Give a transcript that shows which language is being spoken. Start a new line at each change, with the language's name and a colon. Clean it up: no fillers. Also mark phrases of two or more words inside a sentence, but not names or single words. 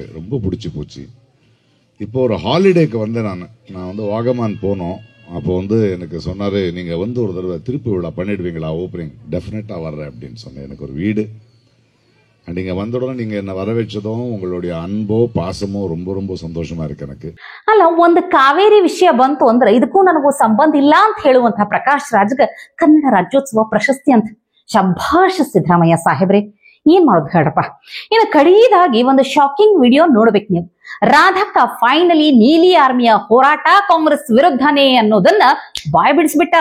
Tamil: ரொம்ப பிடிச்சி போச்சு. இப்போ ஒரு ஹாலிடேக்கு வந்தேன். நான் வாகமான் போனோம். அப்போ எனக்கு சொன்னாரு, நீங்க ஒரு தடவை திருப்பி விழா பண்ணிடுவீங்களா ஓப்பனிங்? டெஃபினட்டா வர்றேன் அப்படின்னு சொன்னேன். எனக்கு ஒரு வீடு நீங்க வந்த உடனே நீங்க என்ன வரவேற்றதும் உங்களுடைய அன்போ பாசமோ ரொம்ப ரொம்ப ಸಂತೋಷமா இருக்கு எனக்கு.
Kannada: ಅಲ್ಲ, ಒಂದು ಕಾವೇರಿ ವಿಷಯ ಬಂತು ಅಂದ್ರೆ ಇದಕ್ಕೂ ನನಗೂ ಸಂಬಂಧ ಇಲ್ಲ ಅಂತ ಹೇಳುವಂತಹ ಪ್ರಕಾಶ್ ರಾಜ್ಗೆ ಕನ್ನಡ ರಾಜ್ಯೋತ್ಸವ ಪ್ರಶಸ್ತಿ ಅಂತ. ಶಭಾಷ್ ಸಿದ್ದರಾಮಯ್ಯ ಸಾಹೇಬ್ರೆ, ಏನ್ ಮಾಡೋದು ಹೇಳಪ್ಪ. ಇನ್ನು ಕಡೆಯದಾಗಿ ಒಂದು
English: shocking video
Kannada: ನೋಡ್ಬೇಕು ನೀವು. ರಾಧಕ್ಕ ಫೈನಲಿ ನೀಲಿ ಆರ್ಮಿಯ ಹೋರಾಟ ಕಾಂಗ್ರೆಸ್ ವಿರುದ್ಧನೇ ಅನ್ನೋದನ್ನ ಬಾಯ್ ಬಿಡಿಸ್ಬಿಟ್ಟಾರ.